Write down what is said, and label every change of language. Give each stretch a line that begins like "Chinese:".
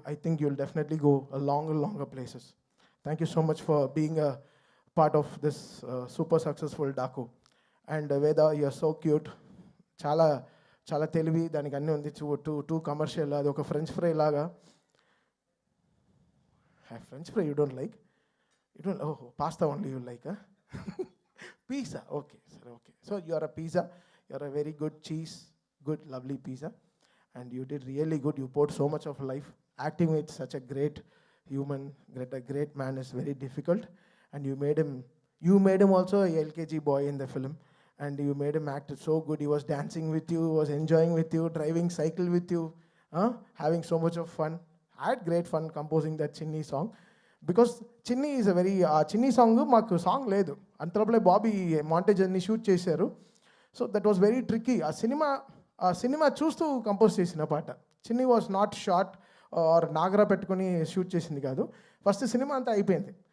English: I think you'll definitely go a longer places. Thank you so much for being a part of this super successful Daku. And Veda, you're so cute.
Telugu: Chala తెలివి, దానికి అన్నీ ఉంది.
English: too commercial,
Telugu: అది ఒక French fry లాగా.
English: French fry you don't like? You don't? ఓహో, pasta only you like? Pizza, okay, sir, okay. So you are a pizza, you are a very good cheese, good, lovely pizza, and you did really good. You poured so much of life. Acting with such a great human, a great man is very difficult, and you made him also a LKG boy in the film, and you made him act so good. He was dancing with you, was enjoying with you, driving cycle with you, having so much of fun. I had great fun composing that Chinni song. Because Chinni is a very,
Telugu: ఆ చిన్ని song మాకు song లేదు, అంతలోపలే Bobby montage అన్ని shoot చేశారు.
English: So that was very tricky.
Telugu: ఆ cinema చూస్తూ compose చేసిన పాట. చిన్ని
English: was not short or
Telugu: నాగరా పెట్టుకుని షూట్ చేసింది కాదు, ఫస్ట్ సినిమా అంతా అయిపోయింది.